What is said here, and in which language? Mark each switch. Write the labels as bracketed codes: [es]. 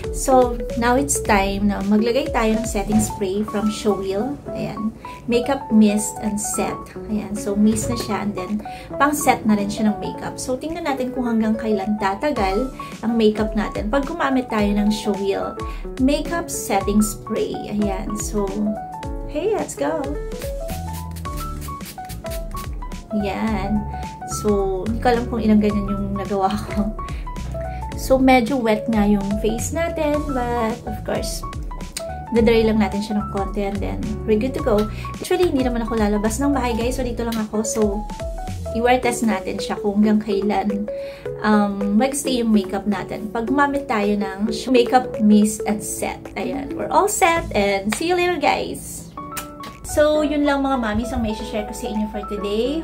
[en] So, now it's time [tl] na maglagay tayo ng [en] setting spray from Showwheel. Ayan. Makeup mist and set. Ayan. [tl] So, mist na siya and then pang set na rin siya ng makeup. So, tingnan natin kung hanggang kailan tatagal ang makeup natin pag gumamit tayo ng Showwheel makeup setting spray. Ayan. [en] So, hey, let's go! [tl] Ayan. So, hindi ko alam kung ilang ganyan yung nagawa ko. So, medyo wet nga yung face natin, but of course, dadry lang natin siya ng konti [en] and then we're good to go. [tl] Actually, hindi naman ako lalabas ng bahay guys, so dito lang ako. So, i-wear test natin siya kung hanggang kailan mag-stay yung makeup natin. Pag gumamit tayo ng makeup mist and set. [en] Ayan, we're all set and see you later guys! [tl] So, yun lang mga mamis ang may share ko sa inyo for today.